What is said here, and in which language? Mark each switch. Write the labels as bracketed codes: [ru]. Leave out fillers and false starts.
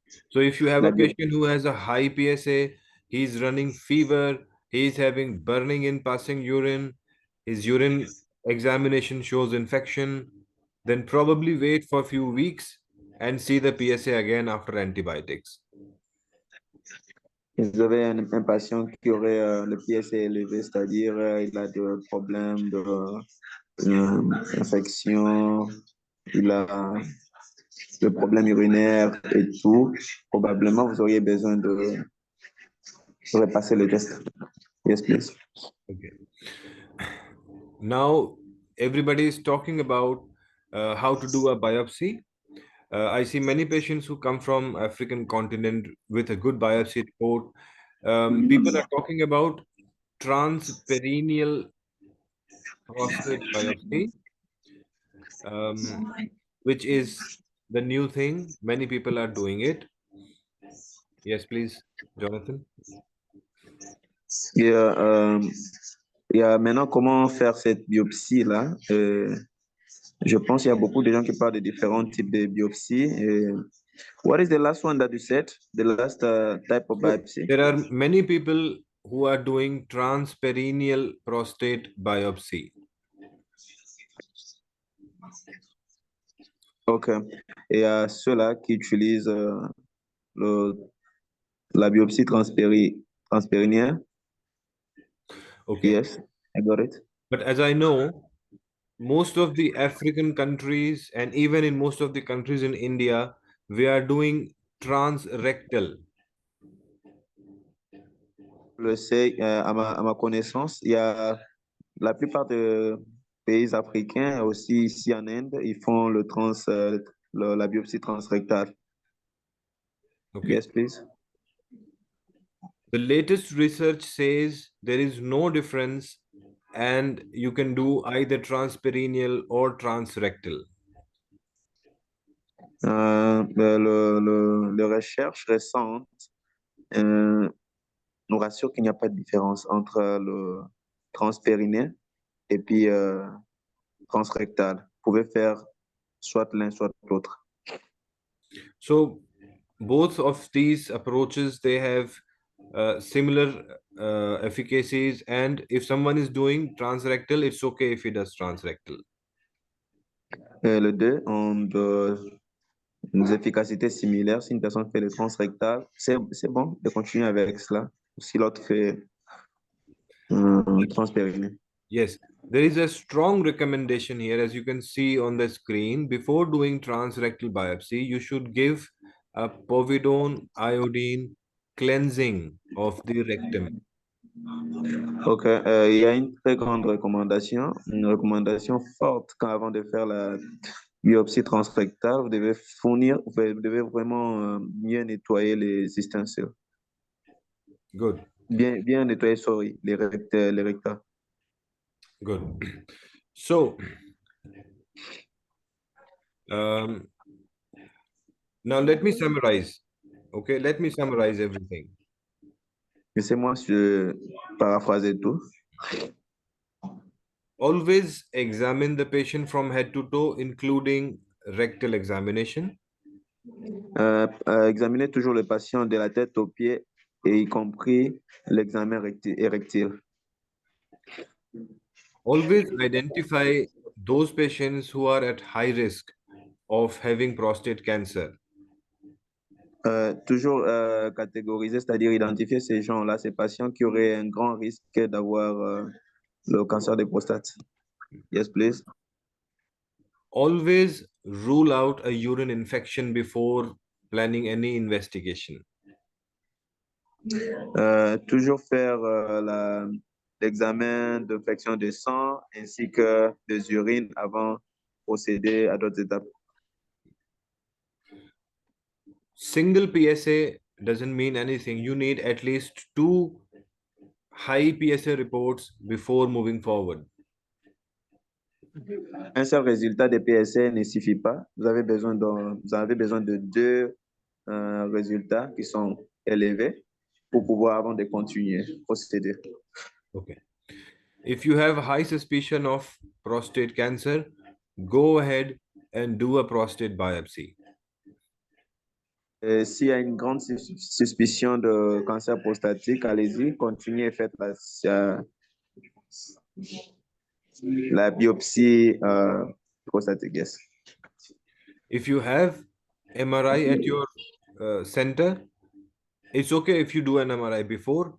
[en] So if you have a patient who has a high PSA, he's running fever, he's having burning in passing urine, his urine examination shows infection, then probably wait for a few weeks and see the PSA again after antibiotics. [fr] Vous avez un patient qui aurait le PSA élevé, c'est-à-dire il a des problèmes d'infection, il a des problèmes urinaires et tout. Probablement, vous auriez besoin de repasser le test. [en] Yes, please. Okay. Now, everybody is talking about how to do a biopsy. I see many patients who come from African continent with a good biopsy report. People are talking about transperineal prostate biopsy, which is the new thing. Many people are doing it. Yes, please, Jonathan. [fr] Yeah, maintenant, comment faire cette biopsie-là? Je pense qu'il y a beaucoup de gens qui parlent de différents types de biopsies. [en] What is the last one that you said? The last type of biopsy? There are many people who are doing transperineal prostate biopsy. Ok. [fr] Et à ceux-là qui utilisent la biopsie transpérinéenne. [en] Okay. Yes, I got it. But as I know, most of the African countries and even in most of the countries in India, we are doing transrectal. [fr] Je le sais, à ma connaissance, il y a la plupart des pays africains, aussi ici en Inde, ils font la biopsie transrectale. [en] Okay. Yes, please. The latest research says there is no difference and you can do either transperineal or transrectal. [fr] Les recherches récentes nous rassurent qu'il n'y a pas de différence entre le transpérinéen et puis transrectal. Vous pouvez faire soit l'un, soit l'autre. [en] So both of these approaches, they have similar efficacies, and if someone is doing transrectal, it's okay if he does transrectal. [fr] Les deux ont des efficacités similaires. Si une personne fait le transrectal, c'est bon de continuer avec cela. Si l'autre fait transpériné. [en] Yes, there is a strong recommendation here, as you can see on the screen. Before doing transrectal biopsy, you should give a povidone iodine cleansing of the rectum. [fr] Ok, il y a une très grande recommandation, une recommandation forte avant de faire la biopsie transrectale. Vous devez vraiment bien nettoyer les ustensiles. [en] Good. [fr] Bien nettoyer, sorry, les recta. [en] Good. So, now let me summarize. Okay, let me summarize everything. [fr] Laissez-moi paraphraser tout. [en] Always examine the patient from head to toe, including rectal examination. [fr] Examinez toujours le patient de la tête aux pieds, et y compris l'examen érectile. [en] Always identify those patients who are at high risk of having prostate cancer. [fr] Toujours catégoriser, c'est-à-dire identifier ces gens-là, ces patients qui auraient un grand risque d'avoir le cancer de prostate. [en] Yes, please. Always rule out a urine infection before planning any investigation. [fr] Toujours faire l'examen d'infection de sang ainsi que des urines avant de procéder à d'autres étapes. [en] Single PSA doesn't mean anything. You need at least 2 high PSA reports before moving forward. [fr] Un seul résultat de PSA ne suffit pas. Vous avez besoin de 2 résultats qui sont élevés pour pouvoir, avant de continuer, procéder. [en] Okay. If you have high suspicion of prostate cancer, go ahead and do a prostate biopsy. [fr] S'il y a une grande suspicion de cancer prostatique, allez-y, continuez et faites la biopsie prostatique. [en] Yes. If you have MRI at your center, it's okay if you do an MRI before.